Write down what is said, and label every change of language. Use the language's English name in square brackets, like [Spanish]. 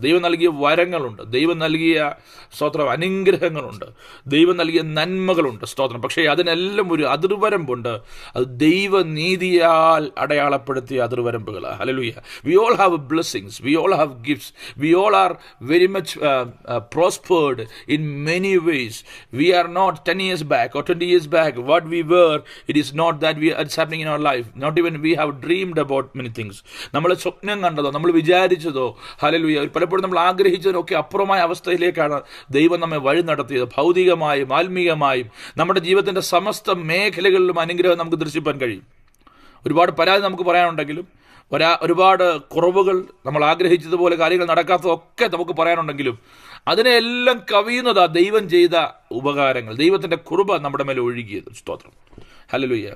[Malayalam] ദൈവം നൽകിയ വരങ്ങളുണ്ട്, ദൈവം നൽകിയ സ്തോത്രം അനുഗ്രഹങ്ങളുണ്ട്, ദൈവം നൽകിയ നന്മകളുണ്ട്. സ്തോത്രം. പക്ഷേ അതിനെല്ലാം ഒരു അതിർവരമ്പുണ്ട്. അത് ദൈവനീതിയാൽ അടയാളപ്പെടുത്തിയ അതിർവരമ്പുകളാണ്. Hallelujah. [English] We all have blessings, we all have gifts, we all are very much prospered in many ways. We are not 10 years back or 20 years back what we were. It is not that it's happening in our life. Not even we have dreamed about many things. [Malayalam] നമ്മൾ സ്വപ്നം കണ്ടതോ നമ്മൾ വിചാരിച്ചതോ hallelujah പലപ്പോഴും നമ്മൾ ആഗ്രഹിച്ചതിനൊക്കെ അപ്പുറമായ അവസ്ഥയിലേക്കാണ് ദൈവം നമ്മെ വഴി നടത്തിയത്. ഭൗതികമായും ആത്മീയമായും നമ്മുടെ ജീവിതത്തിന്റെ സമസ്ത മേഖലകളിലും അനുഗ്രഹം നമുക്ക് ദർശിപ്പാൻ കഴിയും. ഒരുപാട് പരാതി നമുക്ക് പറയാനുണ്ടെങ്കിലും ഒരുപാട് കുറവുകൾ, നമ്മൾ ആഗ്രഹിച്ചതുപോലെ കാര്യങ്ങൾ നടക്കാത്തതൊക്കെ നമുക്ക് പറയാനുണ്ടെങ്കിലും അതിനെല്ലാം കവിയുന്നതാ ദൈവം ചെയ്ത ഉപകാരങ്ങൾ, ദൈവത്തിന്റെ കൃപ നമ്മുടെ മേലെ ഒഴുകിയത്. സ്തോത്രം. ഹല്ലേലൂയ.